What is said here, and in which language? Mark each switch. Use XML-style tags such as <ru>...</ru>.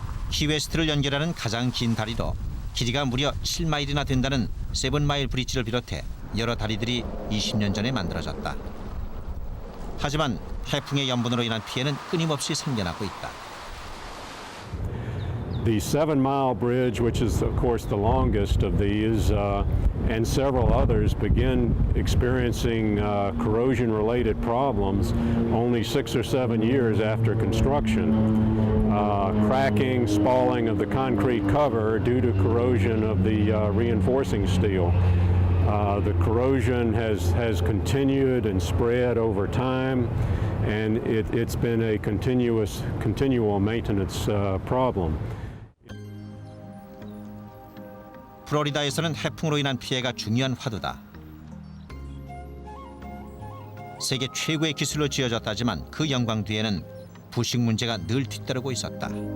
<ko>키웨스트를 연결하는 가장 긴 다리로 길이가 무려 7마일이나 된다는 세븐마일 브릿지를 비롯해 여러 다리들이 20년 전에 만들어졌다. 하지만 해풍의 염분으로 인한 피해는 끊임없이 생겨나고 있다.</ko> <en>The 7-mile bridge, which is of course the longest of these, and several others begin experiencing corrosion-related problems only 6 or 7 years after construction. Cracking, spalling of the concrete cover due to corrosion of the reinforcing steel. The corrosion has continued and spread over time, and it's been a continual maintenance problem.</en> <ko>플로리다에서는 해풍으로 인한 피해가 중요한 화두다. 세계 최고의 기술로 지어졌다지만 그 영광 뒤에는 부식 문제가 늘 뒤따르고 있었다.</ko>